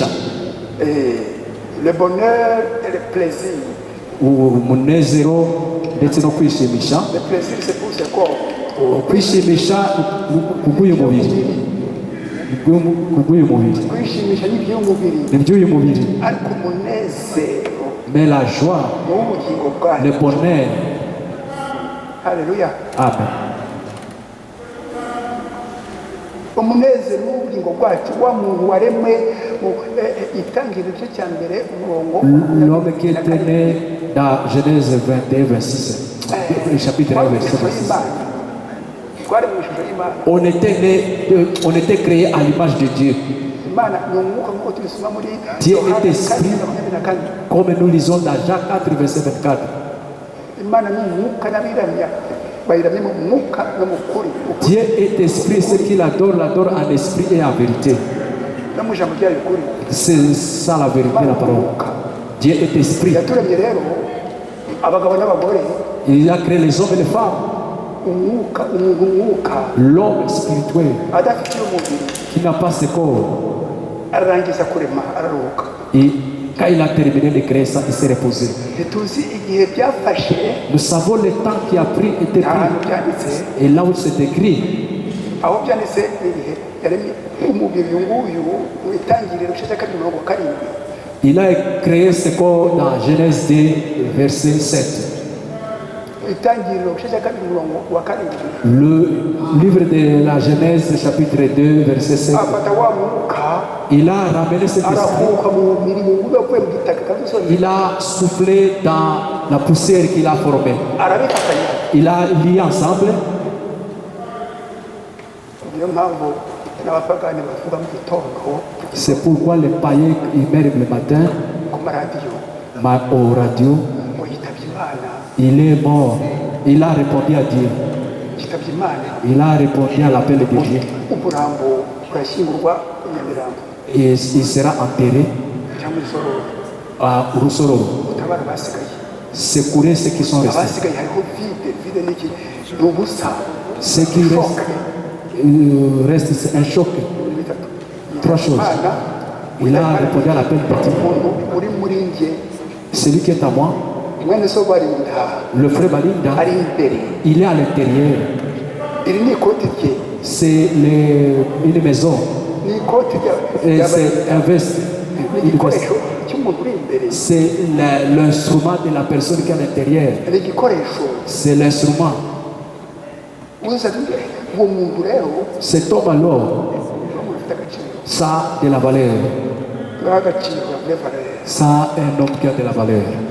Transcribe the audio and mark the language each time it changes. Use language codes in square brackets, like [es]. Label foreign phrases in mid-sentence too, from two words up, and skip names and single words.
[fr] Le bonheur et le plaisir. [rw] Umunezero ndetse no kwishimisha. [fr] Le plaisir c'est pour ce corps. [rw] Kwishimisha kubw'uyu mubiri. Kwishimisha n'iby'umubiri. N'iby'uyu mubiri. Ariko umunezero. [fr] Mais la joie, [rw] N'ubugingo bwacu. [fr] le bonheur, [rw] haleluya. Amen. Umunezero w'ubugingo bwacu wa muntu waremwe mu itangiriro igice cya mbere umurongo [fr] L'homme qui était né dans Genèse 21, 26, chapitre 1, verset 26. [rw] twari mu ishusho y'Imana. [fr] On était créé à l'image de Dieu. [rw] Imana ni umwuka nk'uko tubisoma muri [fr] Dieu [rw] Yohana [fr] est esprit, 4:24. comme nous lisons dans Jacques 4, verset 24. [rw] Imana ni umwuka n'abiramya bayiramye mu mwuka no mu kuri. [fr] Dieu est esprit, ce qu'il adore, l'adore en esprit et en vérité. [rw] No mu ijambo ryayo kuri. [fr] C'est ça la vérité, la parole. Dieu est esprit. [rw] Yaturemye rero abagabo n'abagore. [fr] Il a créé les hommes et les femmes. [rw] Umwuka, umuntu umwuka. [fr] L'homme spirituel [rw] Adafite umubiri. [fr] qui n'a pas ce corps. [rw] Ararangiza kurema araruhuka. [fr] Et quand il a terminé de créer ça, il s'est reposé. [rw] Ntituzi igihe byafashe. [fr] Nous savons le temps qui a pris, était [rw] Nta hantu [fr] pris. [rw] byanditse. [fr] Et là où c'est écrit, [rw] Aho byanditse n'igihe yaremye umubiri uyu nguyu mu itangiriro igice cya 7. [fr] il a créé ce corps dans Genèse 2, verset 7. [rw] Itangiriro igice cya 7. [fr] Le livre de la Genèse, chapitre 2, verset 7. [rw] Afata wa mwuka [fr] Il a ramené cet esprit. [rw] arahuka mu mubiri mu ngubu yavuye mu gitaka kabisoni. [fr] Il a soufflé dans la poussière qu'il a formée. [rw] Arabifatanya. [fr] Il a lié ensemble. [rw] Niyo mpamvu n'abapagani bavuga mu gitondo [fr] C'est pourquoi les païens, ils meurent le matin [rw] ku maradiyo [fr] au radio. [rw] ngo yitabye Imana, [fr] Il est mort. Il a répondu à Dieu. [rw] yitabye Imana. [fr] Il a répondu à l'appel de Dieu. [rw] Umurambo urashyingurwa i Nyamirambo [fr] Et il sera enterré [rw] cyangwa Isororo. [fr] à Rusororo. [rw] Utabara abasigaye. [fr] Secourir ceux qui sont restés. [rw] Abasigaye hariho vide n'iki ni ubusa. [fr] Ce qui reste, c'est un choc. Trois choses. Il a répondu à l'appel de Dieu. [rw] Umuntu uri muri njye [fr] Celui qui est à moi, [rw] mwene so barinda [fr] le frère Balinda, [rw] ari imbere. [fr] il est à l'intérieur. [rw] Iri ni ikoti rye, [fr] C'est une maison. [rw] ni ikoti [fr] Et c'est un veste. [rw] ni igikoresho cy'umuntu uri imbere. [fr] C'est l'instrument de la personne qui est à l'intérieur. [rw] Ni igikoresho [fr] C'est l'instrument. [rw] uza uwo muntu rero [fr] Cet homme alors, [rw] umuntu ufite agaciro [fr] ça a de la valeur. [rw] agaciro ya valeur. [fr] Ça a un homme qui a de la valeur.